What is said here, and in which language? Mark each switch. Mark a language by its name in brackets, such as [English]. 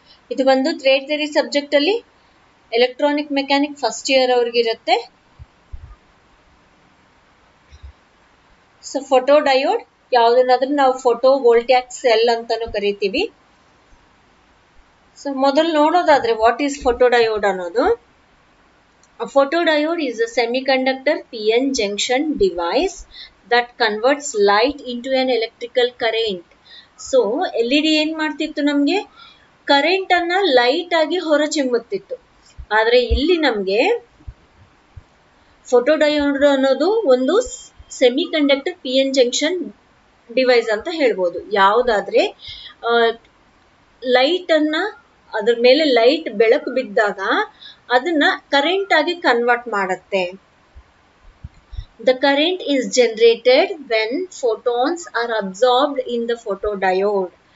[Kannada] ಇದು ಬಂದು thread theory subject ಅಲ್ಲಿ electronic mechanic first year ಅವ್ರಿಗಿರುತ್ತೆ. So photo diode ಯಾವುದನ್ನಾದ್ರೂ ನಾವು ಫೋಟೋ ವೋಲ್ಟ್ಯಾಕ್ ಸೆಲ್ ಅಂತಾನು ಕರಿತೀವಿ. ಸೊ ಮೊದಲು ನೋಡೋದಾದ್ರೆ [English] what is photodiode [Kannada] ಅನ್ನೋದು. [English] A photodiode is a semiconductor PN junction device that converts light into an electrical current. [Kannada] So LED ಏನ್ ಮಾಡ್ತಿತ್ತು, ನಮ್ಗೆ current ಅನ್ನ ಲೈಟ್ ಆಗಿ ಹೊರ ಚಿಮ್ಮುತ್ತಿತ್ತು. ಆದ್ರೆ ಇಲ್ಲಿ ನಮ್ಗೆ ಫೋಟೋಡಯೋಡ್ ಅನ್ನೋದು ಒಂದು semi conductor PN junction device ಅಂತ ಹೇಳ್ಬೋದು. ಯಾವುದಾದ್ರೆ ಲೈಟ್ ಅನ್ನ ಅದ್ರ ಮೇಲೆ ಲೈಟ್ ಬೆಳಕು ಬಿದ್ದಾಗ ಅದನ್ನ ಕರೆಂಟ್ ಆಗಿ ಕನ್ವರ್ಟ್ ಮಾಡುತ್ತೆ. [English] The current is generated when photons are absorbed in the photodiode.